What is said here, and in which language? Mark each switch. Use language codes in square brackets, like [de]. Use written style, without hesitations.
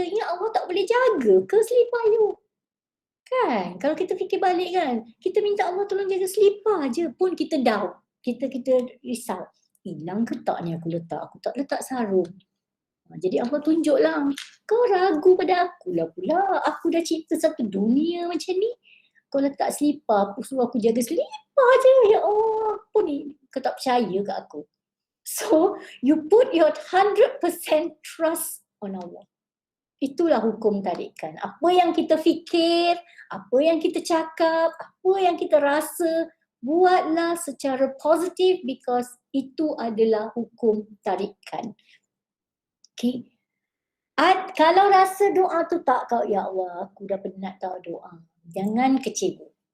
[ms] Ya Allah tak boleh jaga ke selipar you? Kan, kalau kita fikir balik kan, kita minta Allah tolong jaga selipar je pun kita down, kita risau. Hilang ke tak ni aku tak letak sarung. Jadi Allah tunjuklah, kau ragu pada aku lah pula. Aku dah cipta satu dunia macam ni, kau letak selipar, aku suruh aku jaga selipar je. Ya Allah, apa ni? Kau tak percaya ke aku? [en] So, you put your 100% trust on Allah. [ms] Itulah hukum tarikan. Apa yang kita fikir, apa yang kita cakap, apa yang kita rasa, buatlah secara positif, because itu adalah hukum tarikan. Okay. Kalau rasa doa tu tak kau, ya Allah aku dah penat tau doa, jangan kecewa.